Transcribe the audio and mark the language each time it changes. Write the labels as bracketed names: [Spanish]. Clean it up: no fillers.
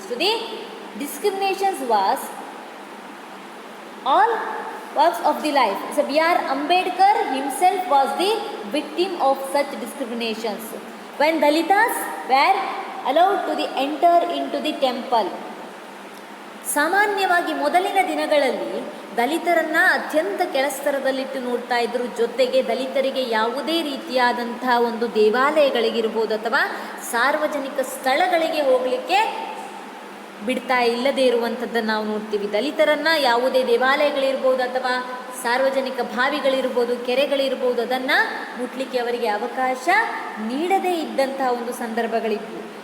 [English] So the discriminations was all walks of the life. So B.R. Ambedkar himself was the victim of such discriminations. When Dalitas were allowed to enter into the temple, [Kannada] ಸಾಮಾನ್ಯವಾಗಿ ಮೊದಲಿನ ದಿನಗಳಲ್ಲಿ ದಲಿತರನ್ನು ಅತ್ಯಂತ ಕೆಳಸ್ತರದಲ್ಲಿಟ್ಟು ನೋಡ್ತಾ ಇದ್ದರು. ಜೊತೆಗೆ ದಲಿತರಿಗೆ ಯಾವುದೇ ರೀತಿಯಾದಂಥ ಒಂದು ದೇವಾಲಯಗಳಿಗಿರ್ಬೋದು ಅಥವಾ ಸಾರ್ವಜನಿಕ ಸ್ಥಳಗಳಿಗೆ ಹೋಗಲಿಕ್ಕೆ ಬಿಡ್ತಾ ಇಲ್ಲದೇ ಇರುವಂಥದ್ದನ್ನು ನಾವು ನೋಡ್ತೀವಿ. ದಲಿತರನ್ನು ಯಾವುದೇ ದೇವಾಲಯಗಳಿರ್ಬೋದು ಅಥವಾ ಸಾರ್ವಜನಿಕ ಬಾವಿಗಳಿರ್ಬೋದು, ಕೆರೆಗಳಿರ್ಬೋದು, ಅದನ್ನು ಮುಟ್ಲಿಕ್ಕೆ ಅವರಿಗೆ ಅವಕಾಶ ನೀಡದೇ ಇದ್ದಂತಹ ಒಂದು ಸಂದರ್ಭಗಳಿದ್ವು.